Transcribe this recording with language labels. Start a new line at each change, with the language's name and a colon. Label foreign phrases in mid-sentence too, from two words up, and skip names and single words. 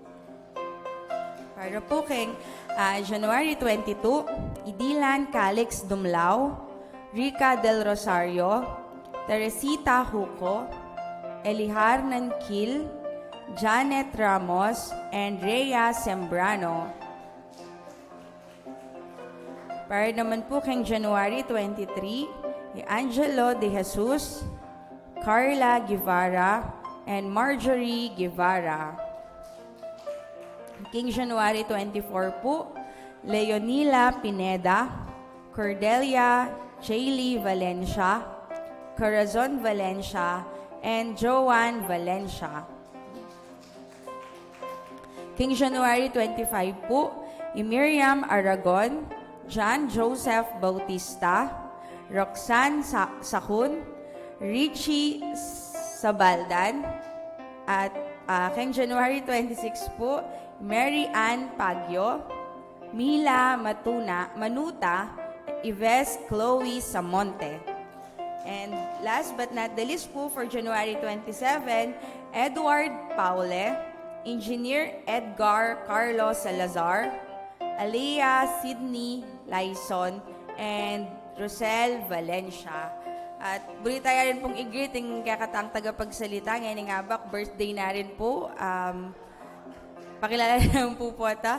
Pampanga: Para po keng January 22, Idilan Calix Dumlao, Rica Del Rosario, Teresita Huco, Elihar Nankil, Janet Ramos, and Rhea Sembrano. Para naman po keng January 23, Angelo De Jesus, Carla Guevara, and Marjorie Guevara. King January 24 po, Leonila Pineda, Cordelia Jaylee Valencia, Corazon Valencia, and Joanne Valencia. King January 25 po, Miriam Aragon, John Joseph Bautista, Roxanne Sakun, Richie Sabaldan, at keng January 26 po, Mary Ann Pagyo, Mila Manuta, Yves Chloe Samonte.
English: And last but not the least po for January 27, Edward Paule, Engineer Edgar Carlos Salazar, Alea Sydney Laison, and Rosel Valencia.
Pampanga: At buli tayo rin pong i-greet ang kakatang tagapagsalita. Ngayon nga bak, birthday na rin po. Pakilala naman po po ito.